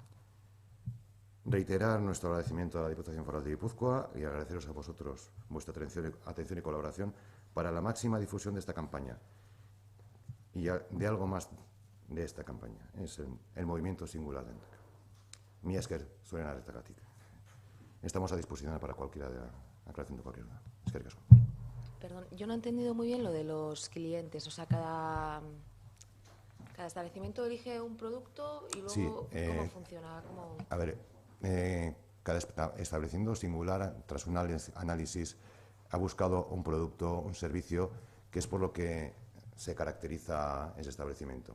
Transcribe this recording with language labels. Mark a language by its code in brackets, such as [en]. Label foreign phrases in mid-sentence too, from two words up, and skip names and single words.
[es] Reiterar nuestro agradecimiento a la Diputación Foral de Guipúzcoa y agradeceros a vosotros vuestra atención y colaboración para la máxima difusión de esta campaña y de algo más de esta campaña. Es el movimiento singular de Endaka. [eu] Mi esker zuen arretagatik. [es] Estamos a disposición para cualquier aclaración de cualquier duda. [eu] Eskerrik asko. [es] Perdón, yo no he entendido muy bien lo de los clientes. O sea, cada establecimiento elige un producto y luego Sí, ¿cómo funciona? A ver, cada establecimiento singular, tras un análisis, ha buscado un producto, un servicio, que es por lo que se caracteriza ese establecimiento.